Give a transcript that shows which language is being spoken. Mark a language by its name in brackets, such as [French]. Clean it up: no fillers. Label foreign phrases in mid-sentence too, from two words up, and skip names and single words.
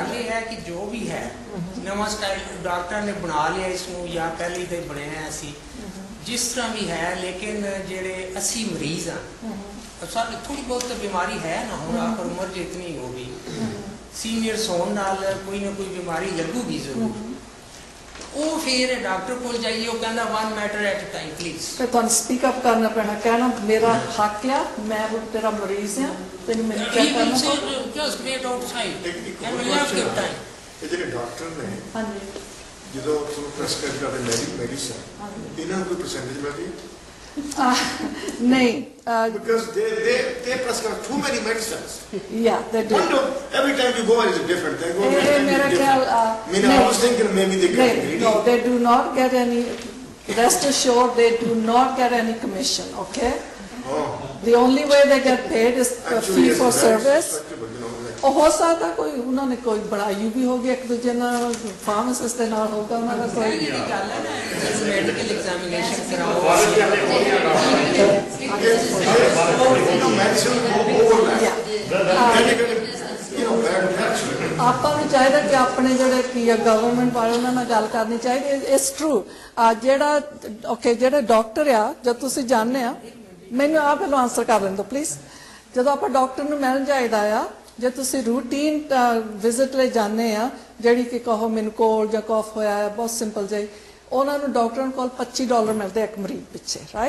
[Punjabi] ਗੱਲ ਇਹ ਹੈ ਕਿ ਜੋ ਵੀ ਹੈ ਨਵਾਂ ਸਟਾਈਲ ਡਾਕਟਰ ਨੇ ਬਣਾ ਲਿਆ ਇਸ ਨੂੰ, ਜਾਂ ਪਹਿਲੇ ਤੋਂ ਬਣਾਇਆ ਸੀ, ਜਿਸ ਤਰ੍ਹਾਂ ਵੀ ਹੈ। ਲੇਕਿਨ ਜਿਹੜੇ ਅਸੀਂ ਮਰੀਜ਼ ਹਾਂ, ਸਾਨੂੰ ਥੋੜੀ ਬਹੁਤ ਬਿਮਾਰੀ ਹੈ ਨਾ, ਹੁਣ ਪਰ ਉਮਰ ਜਿਤਨੀ ਹੋ ਗਈ, ਸੀਨੀਅਰ ਹੋਣ ਨਾਲ ਕੋਈ ਨਾ ਕੋਈ ਬਿਮਾਰੀ ਲੱਗੂਗੀ ਜ਼ਰੂਰ। ਉਹ ਫਿਰ ਡਾਕਟਰ ਕੋਲ ਜਾਈਏ, ਉਹ ਕਹਿੰਦਾ [English] one matter at a time please। [Punjabi] ਫਿਰ ਤੁਹਾਨੂੰ [English] speak up [Punjabi] ਕਰਨਾ ਪੈਣਾ, ਕਹਿਣਾ ਮੇਰਾ ਹੱਕ ਆ, ਮੈਂ ਤੇਰਾ ਮਰੀਜ਼ ਆ, ਤੈਨੂੰ ਮੈਨੂੰ ਚੈੱਕ ਕਰਨਾ ਪਊਗਾ। [English] just wait outside and we'll have your time। [Punjabi] ਇਹ ਜਿਹੜੇ ਡਾਕਟਰ ਨੇ, ਹਾਂਜੀ, ਜਦੋਂ ਤੁਹਾਨੂੰ ਪ੍ਰੈਸਕ੍ਰਾਈਬ ਕਰਦੇ ਮੈਡੀਸਨ, ਇਹਨਾਂ ਨੂੰ ਕੋਈ ਪਰਸੈਂਟੇਜ ਮਿਲਦੀ ਹੈ? ਨਹੀਂ, [English] Because they prescribe too many medicines. yeah, they do. Every time you go, it's different. They go [Punjabi] ਇਹ ਮੇਰਾ ਖਿਆਲ [English] I mean, I was thinking maybe they get greedy. no, they do not get any, rest assured they do not get any commission, okay? Oh. The only way they get paid is a Actually, fee it's for very service. respectable, you know, like- [Punjabi] ਉਹ ਹੋ ਸਕਦਾ ਕੋਈ ਉਹਨਾਂ ਨੇ ਕੋਈ ਬਣਾਈ ਵੀ ਹੋਗੀ ਇੱਕ ਦੂਜੇ ਨਾਲ, ਫਾਰਮਾਸਿਸਟ ਦੇ ਨਾਲ ਹੋਊਗਾ ਉਹਨਾਂ ਦਾ ਕੋਈ। ਜਿਹੜੀ ਗੱਲ ਹੈ ਨਾ, [English] medical examination [Punjabi] ਕਰਾਓ, [English] You know, medicine overlap. You know, bad actually. [Punjabi] ਆਪਾਂ ਨੂੰ ਚਾਹੀਦਾ ਕਿ ਆਪਣੇ ਜਿਹੜੇ ਕੀ ਆ ਗਵਰਨਮੈਂਟ ਵਾਲੇ ਉਹਨਾਂ ਨਾਲ ਗੱਲ ਕਰਨੀ ਚਾਹੀਦੀ। [English] It's true. [Punjabi] ਜਿਹੜਾ ਓਕੇ, ਜਿਹੜੇ ਡਾਕਟਰ ਆ, ਜਦ ਤੁਸੀਂ ਜਾਣਦੇ ਆ, ਮੈਨੂੰ ਆਹ ਪਹਿਲਾਂ ਆਨਸਰ ਕਰ ਲੈਣ ਦਿਓ ਪਲੀਜ਼। ਜਦੋਂ ਆਪਾਂ ਡਾਕਟਰ ਨੂੰ ਮਿਲਣ ਜਾਈਦਾ ਆ, ਜੇ ਤੁਸੀਂ [English] routine visit [Punjabi] ਲਈ ਜਾਂਦੇ ਆ, ਜਿਹੜੀ ਕਿ ਕਹੋ ਮੈਨੂੰ ਕੋਲਡ ਜਾਂ ਕੌਫ ਹੋਇਆ ਹੈ, ਬਹੁਤ ਸਿੰਪਲ ਜਿਹੀ, ਉਹਨਾਂ ਨੂੰ ਡਾਕਟਰਾਂ ਕੋਲ $25 ਮਿਲਦੇ ਇੱਕ ਮਰੀਜ਼ ਪਿੱਛੇ, ਰਾਈਟ?